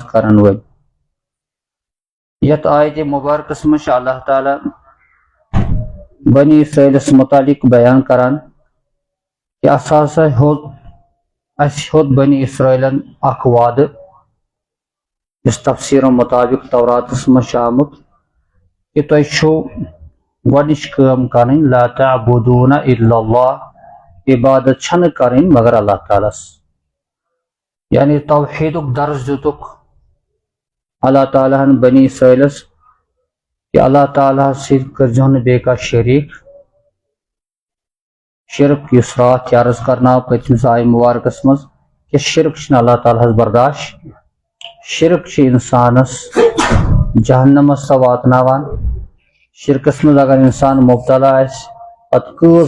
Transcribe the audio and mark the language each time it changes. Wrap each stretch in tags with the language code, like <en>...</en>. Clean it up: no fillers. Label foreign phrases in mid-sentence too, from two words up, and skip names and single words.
<ks>کرن وٲلۍ یتھ آیتِ مبارکس منٛز چھُ اللہ تعالیٰ بنی اسرائیلس متعلق بیان کران کہ اسہِ ہیوٚت بنی اسرائیلن اکھ وعدٕ یُس تفسیٖرن مطابق توراتس منٛز چھُ آمُت کہ تۄہہِ چھُو گۄڈنِچ کٲم کرٕنۍ</ks> <ar>لا تعبدون الا اللہ</ar> <ks>عبادت چھنہٕ کرٕنۍ مگر اللہ تعالیٰ ہس یعنی توحیدُک درس دِتُکھ اللہ تعالیٰ ہن بنی اسرائیلس کہ اللہ تعالیٰ ہس سۭتۍ کٔرۍزیٚو نہٕ بیٚیہِ کانٛہہ شرک یُس راتھ تہِ عرض کرناو پٔتمِس آیہِ مُبارکس منٛز کہ شرک چھُنہٕ اللہ تعالیٰ ہس برداش شرک چھُ انسانس جہنمس سۄ واتناوان شرکس منٛز اگر انسان مبتلا آسہِ پتہٕ کۭژ</ks>